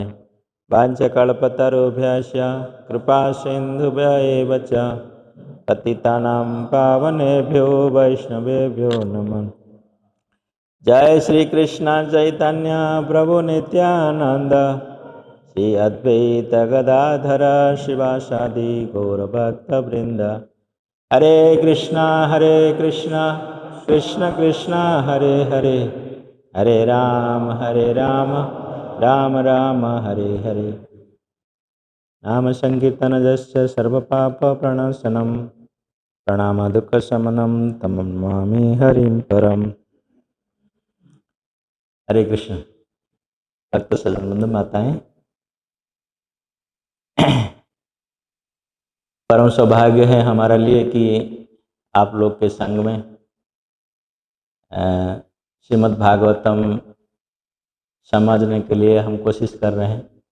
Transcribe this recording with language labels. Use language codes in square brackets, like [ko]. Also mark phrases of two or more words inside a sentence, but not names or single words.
[sa] वाञ्छकल्पतरुभ्यश्च कृपा सिन्धुभ्य एव च पतितानां पावनेभ्यो वैष्णवेभ्यो नमः। जय श्री कृष्ण चैतन्य प्रभु नित्यानंद श्री अद्वैत गदाधर शिवासादि गौरभक्तवृंद। हरे कृष्णा कृष्ण कृष्ण हरे हरे, हरे राम राम राम हरे हरे। नाम संकीर्तन जस्य सर्वपाप प्रणशनम प्रणाम दुःख शमनम तम नमामि हरिं परम। हरे कृष्ण। [hi] भक्त सज्जन माताएं, परम सौभाग्य है हमारा लिए कि आप लोग के संग में श्रीमद् भागवतम समझने के लिए हम कोशिश कर रहे हैं।